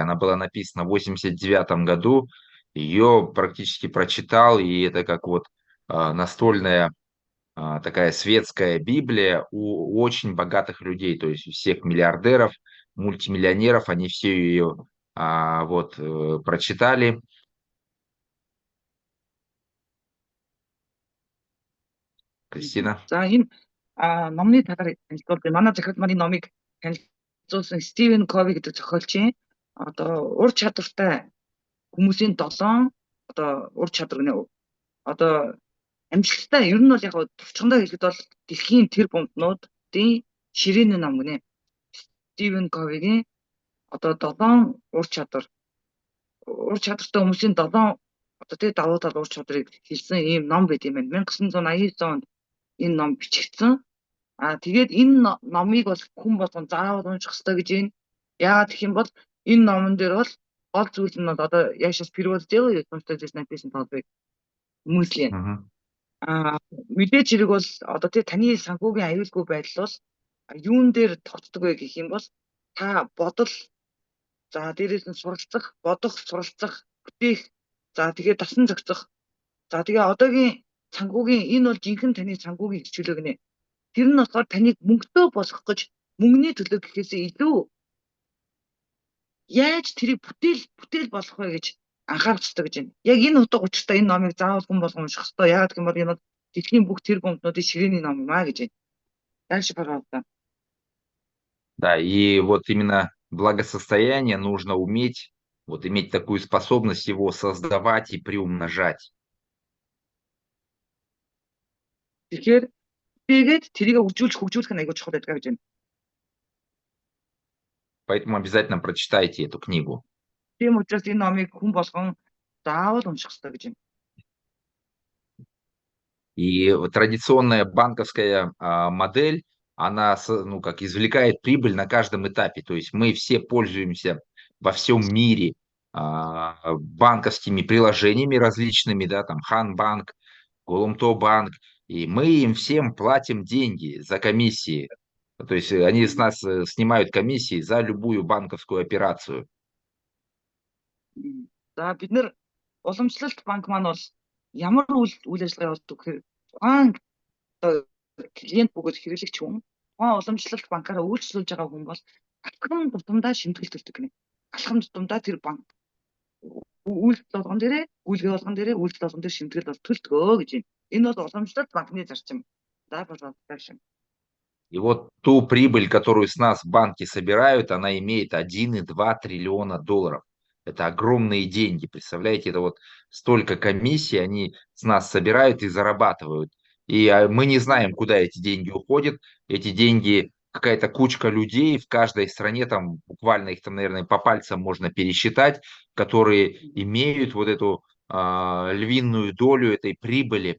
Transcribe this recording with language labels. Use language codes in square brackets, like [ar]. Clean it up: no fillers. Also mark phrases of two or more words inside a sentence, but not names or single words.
[ru] Она была написана в 1989 году, ее практически прочитал, и это как вот настольная такая светская Библия у очень богатых людей, то есть у всех миллиардеров, мультимиллионеров, они все ее прочитали. Кристина. [mn] За энэ номны талаар танилцуулъя. Манай захирал маань энэ номыг танилцуулсан Стивен Кови гэдэг зохиолчийн одоо ур чадвартай хүмүүсийн 7 ур чадвар гэнэ. Одоо амжилттай ер нь бол яг товчхондоо хэлэхэд бол дэлхийн тэр бомбнуудын ширээний ном гэнэ. Стивен Ковигийн 7 ур чадвартай хүмүүсийн 7 давуу тал ур чадварыг хэлсэн ийм ном байт юм байна. 1989 онд энэ ном бичигдсэн. Тэгээд энэ номыг бол хүн болгон заавал унших хэрэгтэй гэж байна. Яагаад гэх юм бол энэ номон дээр бол гол зүйл нь бол одоо [ru] я сейчас перевод сделаю, потому что здесь написано толбыг мысли. [mn] Мэдээж хэрэг бол одоо таны санхүүгийн аюулгүй байдал бол юун дээр тогтдог вэ гэх юм бол та бодол, за дээрээс нь суралцах, бодох, суралцах, бүтээх, за тэгээд дасан зохицох. За тэгээ одоогийн санхүүгийн энэ бол жинхэнэ таны санхүүгийн хичээлэг нэ. Тэр нь болохоор таныг мөнгөтэй болгох гэж мөнгөний төлөө гэхээсээ илүү яаж тэрийг бүтээл болгох вэ гэж анхаарах хэрэгтэй гэж байна. Яг энэ утга учиртай энэ номыг заавал хүн болгон унших хэрэгтэй. Яагаад гэх юм бол энэ бол дэлхийн бүх тэр бомбнуудын ширээний ном юм гэж байна. [ru] Дальше, пожалуйста. Да, и вот именно благосостояние нужно уметь, иметь такую способность его создавать и приумножать. [mn] Тэгэхээр тэгээд тэрийг хөгжүүлэх нь айгүй чухал байдаг гэж байна. [ru] Поэтому обязательно прочитайте эту книгу. [mn] Тийм учраас энэ номыг хүн болгон заавал унших хэрэгтэй гэж байна. [ru] И традиционная банковская модель, она ну, как извлекает прибыль на каждом этапе. То есть мы все пользуемся во всем мире банковскими приложениями различными, да, там Ханбанк, Голомто-банк, и мы им всем платим деньги за комиссии. То есть они с нас снимают комиссии за любую банковскую операцию. [mn] За бид нэр уламжлалт банк маань бол ямар үйл ажиллагаа явуулдаг гэхээр тухайн клиент бөгөөд хэрэглэгч хүн тухайн уламжлалт банкаараа үйлчлүүлж байгаа хүн бол алхам тутамдаа шимтгэл төлдөг гэнэ. Алхам тутамдаа тэр банк үйлдэл болгон дээрээ үйлдэл болгон дээр шимтгэл бол төлдгөө гэж байна. Энэ бол уламжлалт банкны зарчим. [ru] За пожалуйста. И вот ту прибыль, которую с нас банки собирают, она имеет 1,2 триллиона долларов. Это огромные деньги, представляете, это вот столько комиссий они с нас собирают и зарабатывают. И мы не знаем, куда эти деньги уходят. Эти деньги, какая-то кучка людей в каждой стране, там буквально их там, наверное, по пальцам можно пересчитать, которые имеют вот эту львиную долю этой прибыли.